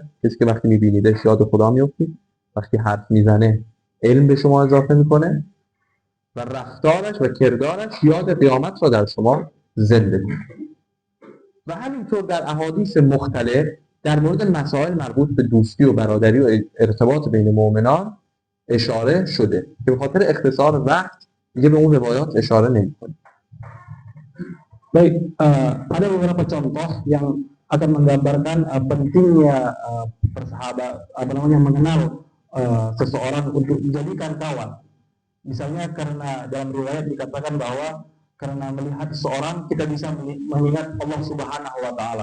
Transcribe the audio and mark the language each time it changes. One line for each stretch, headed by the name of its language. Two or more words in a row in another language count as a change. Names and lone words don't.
Persian: کسی که وقتی میبینیدش یاد خدا میفتید، وقتی حرف میزنه علم به شما اضافه میکنه و رفتارش و کردارش یاد قیامت را در شما زنده کنه. و همینطور در احادیث مختلف در مورد مسائل مربوط به دوستی و برادری و ارتباط بین مؤمنان اشاره شده که به خاطر اختصار وقت دیگه به اون روایات اشاره نمی‌کنیم.
Indonesian: Baik, ada beberapa contoh yang akan menggambarkan pentingnya mengenal seseorang untuk dijadikan kawan. Misalnya karena dalam riwayat dikatakan bahwa karena melihat seseorang kita bisa mengingat
Arabic: الله سبحانه وتعالى.